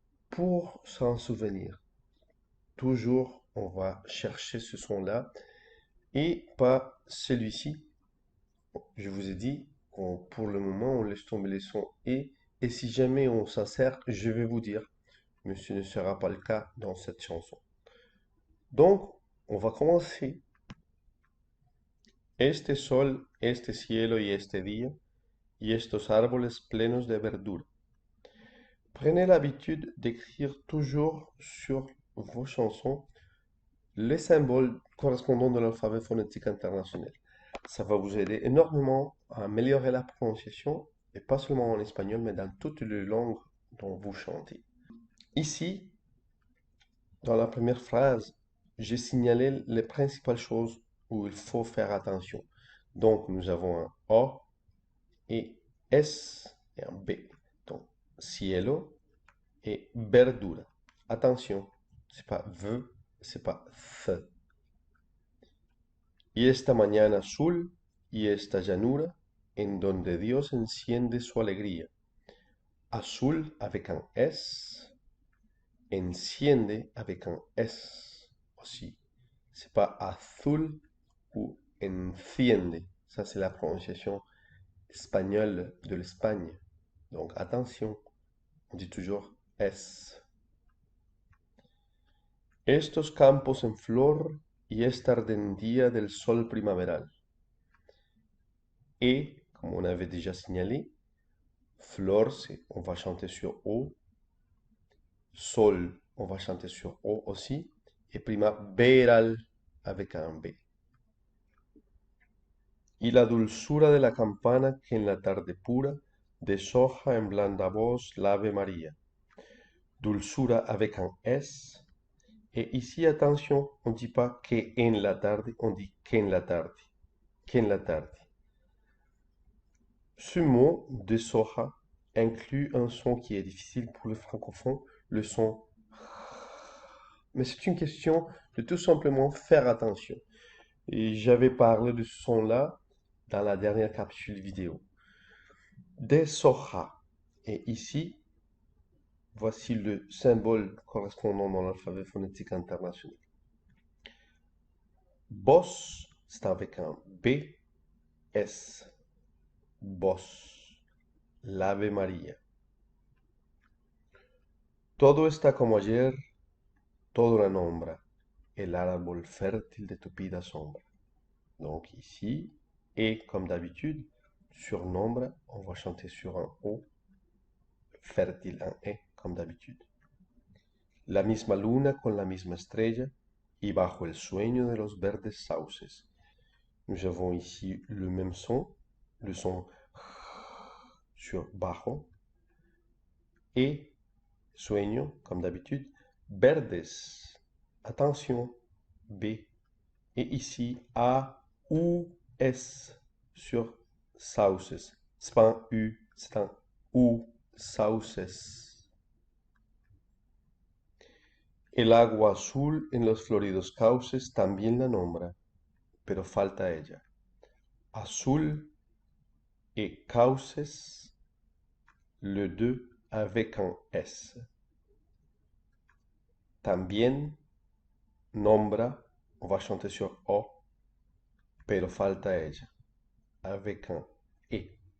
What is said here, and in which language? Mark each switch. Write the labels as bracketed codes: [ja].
[fr] Pour s'en souvenir. Toujours, on va chercher ce son-là et pas celui-ci. Je vous ai dit, pour le moment, on laisse tomber les sons et si jamais on s'insère, je vais vous dire, mais ce ne sera pas le cas dans cette chanson. Donc, on va commencer. [es] Este sol, este cielo y este día, y estos árboles plenos de verdura. [fr] Prenez l'habitude d'écrire toujours sur vos chansons les symboles correspondants de l'alphabet phonétique international. Ça va vous aider énormément à améliorer la prononciation, et pas seulement en espagnol, mais dans toutes les langues dont vous chantez. Ici, dans la première phrase, j'ai signalé les principales choses où il faut faire attention. Donc, nous avons un O et S et un B. Donc, cielo et verdura. Attention, c'est pas V, c'est pas F. [es] Y esta mañana azul y esta llanura en donde Dios enciende su alegría. [fr] Azul avec un S, enciende avec un S aussi. C'est pas azul ou enciende. Ça, c'est la prononciation espagnole de l'Espagne. Donc, attention, on dit toujours S. [es] Estos campos en flor y esta ardentía del sol primaveral. [fr] Et, comme on avait déjà signalé, flor, on va chanter sur O. Sol, on va chanter sur O aussi. Et primaveral avec un B. [es] Y la dulzura de la campana que en la tarde pura deshoja en blanda voz l'Ave María. [fr] Dulzura avec un S. Et ici, attention, on ne dit pas [es] que en la tarde, [fr] on dit [es] qu'en la tarde. [fr] Qu'en la tarde. Ce mot de soja inclut un son qui est difficile pour le francophone, le son. Mais c'est une question de tout simplement faire attention. Et j'avais parlé de ce son-là dans la dernière capsule vidéo. De soja. Et ici, voici le symbole correspondant dans l'alphabet phonétique international. Boss, c'est avec un B, S. Boss. L'Ave María. [es] Todo está como ayer, todo la nombra, el árbol fértil de tupida sombra. [fr] Donc ici, et comme d'habitude, sur nombre, on va chanter sur un O, fértil un E, comme d'habitude. [es] La misma luna con la misma estrella y bajo el sueño de los verdes sauces. [fr] Nous avons ici le même son, le son sur bajo, et sueño, comme d'habitude, verdes, attention, B, et ici A, U, S sur sauces. C'est pas un U, c'est un U, sauces. [es] El agua azul en los floridos cauces también la nombra, pero falta ella. [fr] Azul et cauces, le 2 avec un S. [es] También nombra, [fr] on va chanter sur O, [es] pero falta ella, [fr] avec un E.